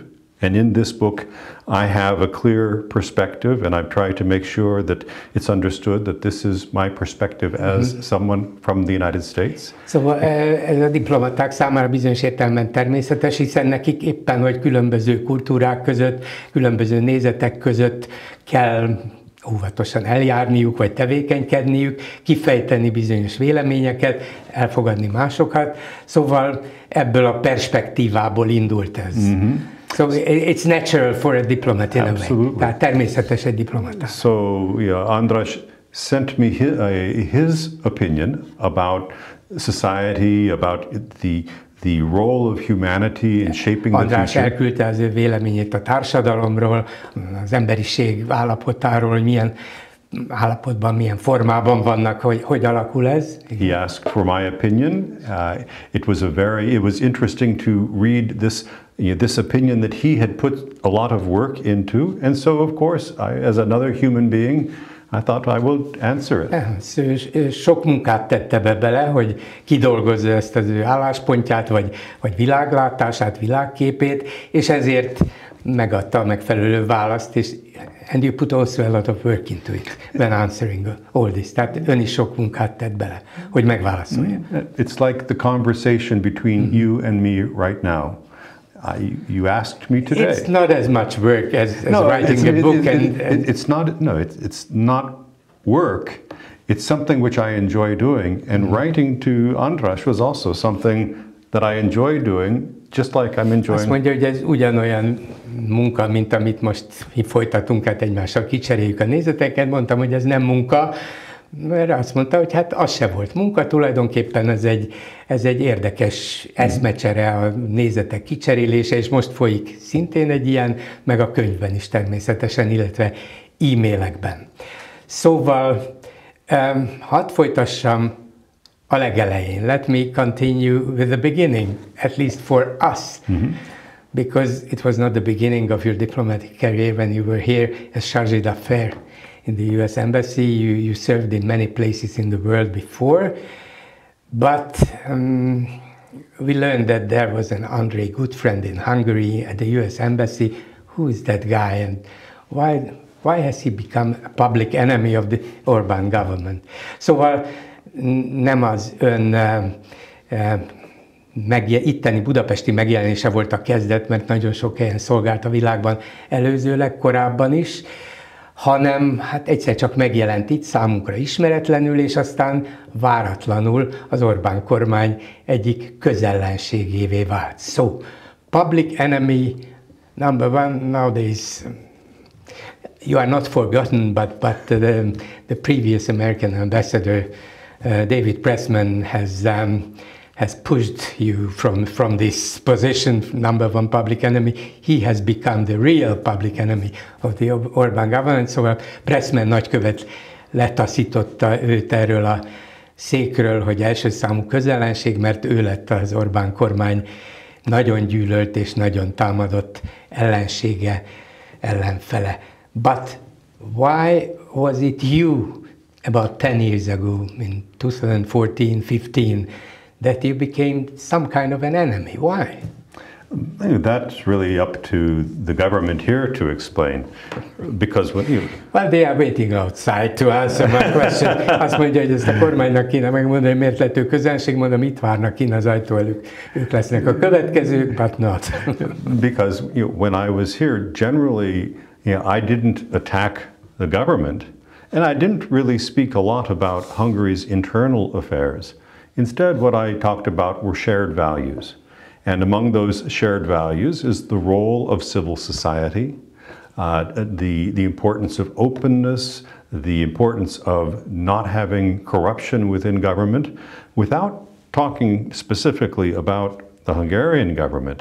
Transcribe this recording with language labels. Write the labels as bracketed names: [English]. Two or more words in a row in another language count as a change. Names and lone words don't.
[English] And in this book, I have a clear perspective, and I've tried to make sure that it's understood that this is my perspective as someone from the United States. [Hungarian] Szóval ez a diplomaták számára bizonyos értelemben természetes, hiszen nekik éppen, hogy különböző kultúrák között, különböző nézetek között kell óvatosan eljárniuk, vagy tevékenykedniük, kifejteni bizonyos véleményeket, elfogadni másokat. Szóval ebből a perspektívából indult ez. [English] So it's natural for a diplomat in a way. [Hungarian] Tehát természetes egy diplomata. [English] So yeah, András sent me his opinion about society, about the role of humanity in shaping the future. [Hungarian] András elküldte az ő véleményét a társadalomról, az emberiség állapotáról, hogy milyen állapotban, milyen formában vannak, hogy alakul ez. [English] He asked for my opinion. It was interesting to read this opinion that he had put a lot of work into, and so of course, as another human being, I thought I will answer it. [Hungarian] Sok munkát tette bele, hogy kidolgozza ezt az ő álláspontját, vagy világlátását, világképét, és ezért megadta a megfelelő választ, és [English] and you put also a lot of work into it when answering all this. [Hungarian] Tehát ön is sok munkát tett bele, hogy megválaszolja. [English] It's like the conversation between you and me right now. You asked me today. It's not as much work as writing a book. It's not work. It's something which I enjoy doing, and writing to András was also something that I enjoy doing, just like I'm enjoying. [Hungarian] Azt mondja, hogy ez ugyanolyan munka, mint amit most folytatunk, hát egymással kicseréljük a nézeteket. Mondtam, hogy ez nem munka, Mert azt mondta, hogy hát az se volt munka, tulajdonképpen ez egy érdekes eszmecsere, a nézetek kicserélése, és most folyik szintén egy ilyen, meg a könyvben is természetesen, illetve e-mailekben. Szóval hadd folytassam a legelején. [English] Let me continue with the beginning, at least for us. Because it was not the beginning of your diplomatic career when you were here as chargé d'affaires in the US Embassy. You served in many places in the world before, but we learned that there was an Andrei good friend in Hungary at the US Embassy. Who is that guy, and why has he become a public enemy of the Orbán government? [Hungarian] Szóval nem az ön itteni budapesti megjelenése volt a kezdet, mert nagyon sok helyen szolgált a világban előzőleg, korábban is, hanem hát egyszer csak megjelent itt számunkra ismeretlenül, és aztán váratlanul az Orbán kormány egyik közellenségévé vált. [English] So, public enemy number one nowadays. You are not forgotten, but the previous American ambassador, David Pressman, has pushed you from this position, number one public enemy. He has become the real public enemy of the Orbán government. [Hungarian] Szóval Pressman nagykövet letaszította őt erről a székről, hogy első számú közellenség, mert ő lett az Orbán kormány nagyon gyűlölt és nagyon támadott ellensége, ellenfele. [English] But why was it you about 10 years ago, in 2014-15, that you became some kind of an enemy? Why? That's really up to the government here to explain, because when you... Well, they are waiting outside to answer my question. [Hungarian] Azt mondja, hogy ezt a kormánynak kéne megmondani, hogy miért lett ő közönség, mondom, itt várnak kint az ajtó előtt. Ők lesznek a következők, [English] but not. Because when I was here, generally, I didn't attack the government, and I didn't really speak a lot about Hungary's internal affairs. Instead, what I talked about were shared values. And among those shared values is the role of civil society, the importance of openness, the importance of not having corruption within government, without talking specifically about the Hungarian government.